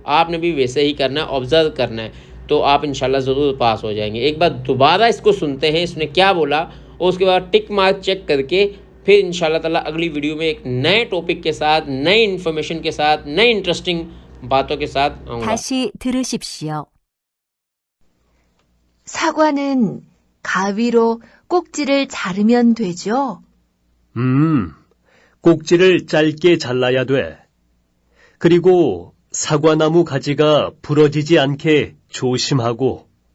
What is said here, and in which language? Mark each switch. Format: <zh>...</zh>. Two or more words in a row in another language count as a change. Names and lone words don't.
<hi>आपने भी वैसे ही करना है, ऑब्जर्व करना है, तो आप इंशाल्लाह ज़रूर पास हो जाएंगे। एक बार दोबारा इसको सुनते हैं, इसने क्या बोला, और उसके बाद</hi> <en>tick mark check</en> <hi>करके फिर</hi> <ar>إن شاء الله تعالى</ar> <hi>अगली वीडियो में एक नए टॉपिक के साथ, नई इन्फॉर्मेशन के साथ, नई इंटरेस्टिंग बातों के साथ आऊँगा।</hi> <ko>다시 들으십시오. 사과는 가위로 꼭지를 자르면 되죠? 꼭지를 짧게 잘라야 돼. 그리고 사과나무 가지가 부러지지 않게 조심하고.</ko>